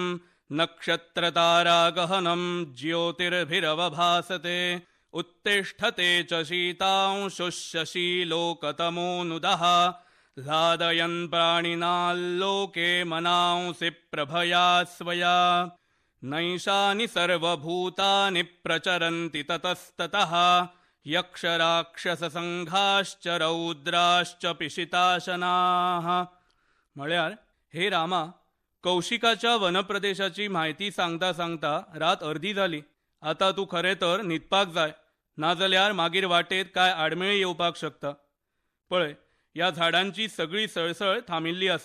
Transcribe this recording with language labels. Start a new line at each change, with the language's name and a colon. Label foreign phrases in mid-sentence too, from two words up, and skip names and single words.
Sanskrit: नक्षत्रतारागहनं ज्योतिर्भिरवभासते उत्तिष्ठते च शीतांशुः शशीलोकतमोऽनुदः ह्लादयन् प्राणिनाल्लोके मनांसि प्रभया स्वया नैषानि सर्वभूतानि प्रचरन्ति ततस्ततः यक्षराक्षससंघाश्च रौद्राश्च पिशिताशनाः.
Konkani: म्हळ्यार हे रामा, कौशिकाच्या वनप्रदेशाची माहिती सांगता सांगता रात अर्धी झाली. आता तू खरे तर न्हिदपाक जाय, नाजाल्यार मागीर वाटेत काय आडमेळी येवपाक शकता. पळय, या झाडांची सगळी सळसळ थांबिल्ली आसा.